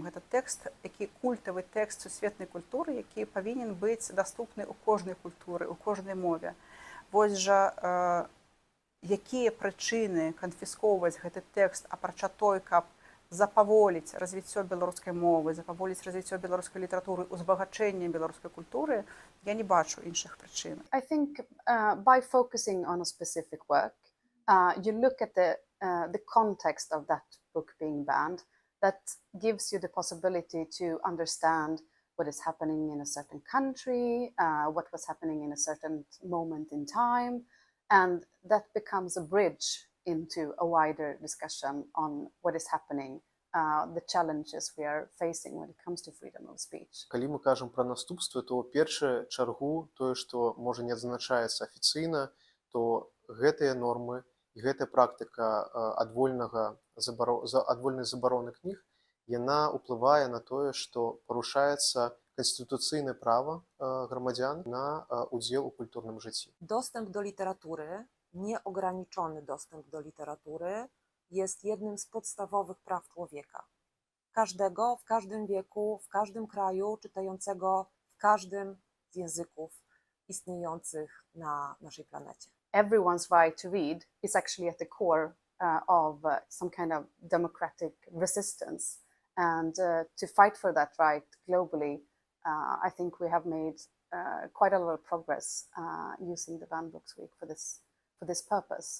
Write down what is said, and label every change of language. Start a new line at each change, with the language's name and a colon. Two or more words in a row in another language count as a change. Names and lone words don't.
Belarusian: Гэта тэкст, які культавы тэкст сусветнай культуры, які павінен быць даступны ў кожнай культуры, ў кожнай мове. Вось жа якія прычыны канфіскоўваць гэты тэкст, апрача той, каб запаволіць развіццё беларускай мовы, запаволіць развіццё беларускай літаратуры, узбагачэнне беларускай культуры, я не бачу іншых прычын.
English: I think by focusing on a specific work, you look at the context of that book being banned. That gives you the possibility to understand what is happening in a certain country, what was happening in a certain moment in time, and that becomes a bridge into a wider discussion on what is happening, the challenges we are facing when it comes to freedom of speech.
Belarusian: Калі мы кажам пра наступствы, то першую чаргу тое, што можа не адзначаецца афіцыйна, то гэтыя нормы і гэтая практыка адвольнай забароны кніг, яна ўплывае на тое, што парушаецца канстытуцыйнае права грамадзян на удзел у культурным жыцці.
Polish: Dostęp do literatury, nieograniczony dostęp do literatury jest jednym z podstawowych praw człowieka. Każdego, w każdym wieku, w każdym kraju, czytającego w każdym z języków istniejących na naszej planecie.
English: Everyone's right to read is actually at the core of some kind of democratic resistance. And to fight for that right globally, I think we have made quite a lot of progress using the Banned Books Week for this purpose.